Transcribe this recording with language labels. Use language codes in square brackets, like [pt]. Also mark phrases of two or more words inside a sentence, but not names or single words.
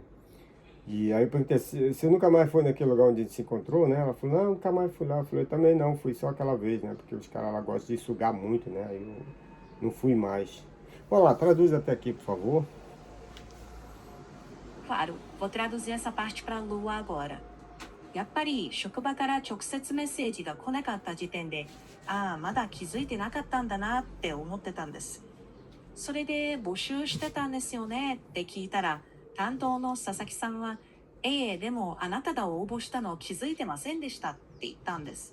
[pt] E aí eu perguntei, você nunca mais foi naquele lugar onde a gente se encontrou, né? Ela falou, não, nunca mais fui lá. Eu falei, também não, fui só aquela vez, né? Porque os caras lá gostam de sugar muito, né? Aí eu não fui mais. Vamos lá, traduz até aqui, por favor. Claro, vou traduzir essa parte para Lua agora. [ja] やっぱり職場から直接メッセージが来なかった時点で、ああ、まだ気づいてなかったんだなって思ってたんです。それで募集してたんですよねって聞いたら、担当の佐々木さんは、ええ、でもあなたが応募したの気づいてませんでしたって言ったんです。